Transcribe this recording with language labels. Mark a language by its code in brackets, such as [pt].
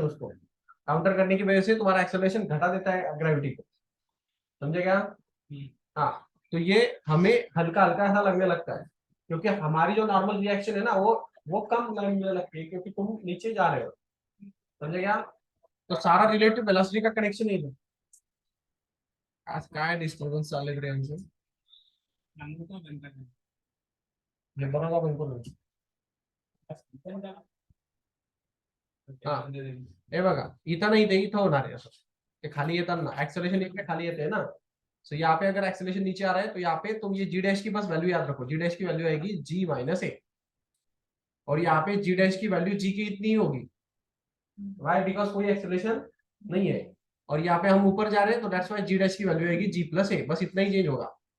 [hi] उसको काउंटर करने की वजह से तुम्हारा एक्सेलरेशन घटा देता है ग्रेविटी को. समझे क्या? हाँ. तो ये हमें हल्का हल्का ऐसा लगने लगता है, क्योंकि हमारी जो नॉर्मल रिएक्शन है ना वो कम लगने लगती है, क्योंकि तुम नीचे जा रहे हो. समझे क्या? तो सारा रिलेटिव वेलोसिटी का कनेक्शन है. [mr] आज काय डिस्टर्बन्स चालले रे यांचं? हे बरोबर बंद करून. हा, हे बघा इथं नाही, ते इथं होणार आहे असं. ते खाली येताना [hi] एक्सेलरेशन इतने खाली येते हैं ना. सो यहाँ पे अगर एक्सेलरेशन नीचे आ रहा है तो यहाँ पे तुम ये जी डैश की बस वैल्यू याद रखो. जी डैश की वैल्यू आएगी जी माइनस ए, और यहाँ पे जी डैश की वैल्यू जी की इतनी ही होगी. वाई? बिकॉज कोई एक्सेलरेशन नहीं है. और यहाँ पे हम ऊपर जा रहे हैं तो दैट्स वाई जी डैश की वैल्यू आएगी जी प्लस ए. बस इतना ही चेंज होगा.